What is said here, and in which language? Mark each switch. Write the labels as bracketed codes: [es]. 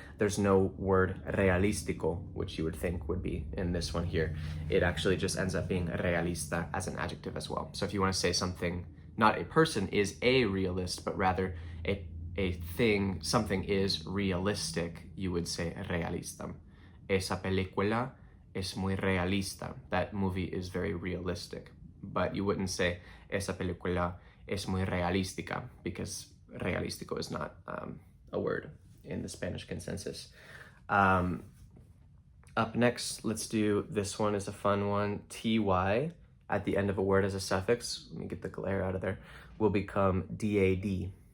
[en] There's no word realístico, which you would think would be in this one here. It actually just ends up being realista as an adjective as well. So if you want to say something, not a person is a realist, but rather a thing, something is realistic, you would say realista. [es] Esa película es muy realista. [en] That movie is very realistic. But you wouldn't say [es] esa película es muy realística, [en] because realístico is not a word in the Spanish consensus. Up next, let's do this one is a fun one. ty at the end of a word as a suffix, let me get the glare out of there, will become dad.